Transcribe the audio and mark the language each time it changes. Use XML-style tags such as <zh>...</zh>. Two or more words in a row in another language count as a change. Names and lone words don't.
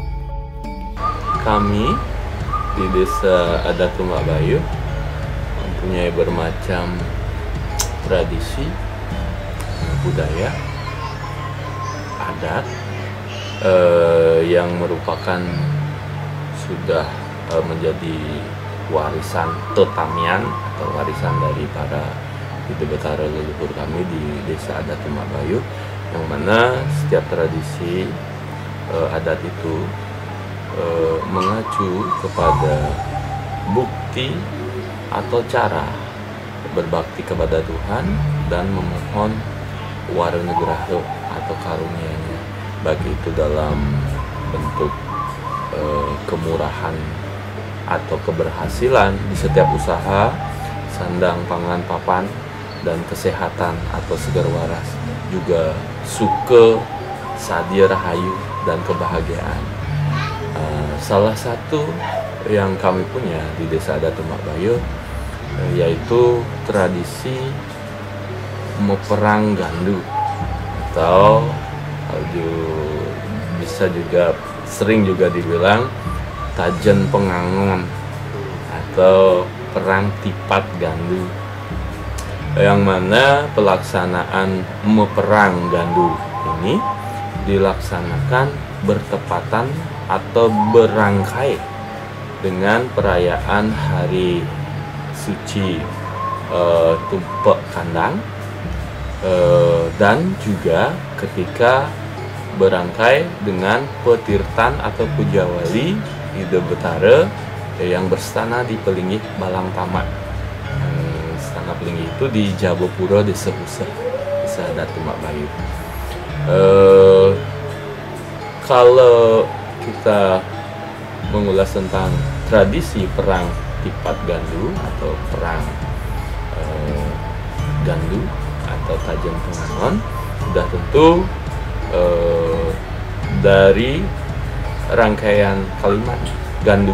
<id>Kami di desa adat Tumbak Bayuh mempunyai bermacam tradisi budaya adat yang merupakan sudah menjadi warisan tetamian atau warisan dari para Ide Betara leluhur kami di desa adat Tumbak Bayuh, yang mana setiap tradisi adat itu mengacu kepada bukti atau cara berbakti kepada Tuhan dan memohon waranugraha atau karunia-Nya, baik itu dalam bentuk kemurahan atau keberhasilan di setiap usaha, sandang pangan papan, dan kesehatan atau segar waras, juga suka,</id> <ban>sadia rahayu,</ban> <id>dan kebahagiaan. Salah satu yang kami punya di desa adat Tumbak Bayuh yaitu tradisi meperang gandu, atau bisa juga sering juga dibilang tajen pengangon atau perang tipat gandu, yang mana pelaksanaan meperang gandu ini dilaksanakan bertepatan atau berangkai dengan perayaan hari suci Tumpek Kandang, dan juga ketika berangkai dengan petirtan atau puja wali Ide Betara yang berstana di Pelinggih Balang Tamak. Stana Pelinggih itu di Jabepura Desa Puseh, Desa adat Tumbak Bayuh. Kalau kita mengulas tentang tradisi perang tipat gandu atau perang gandu atau tajen pengangon, sudah tentu dari rangkaian kalimat gandu.</id>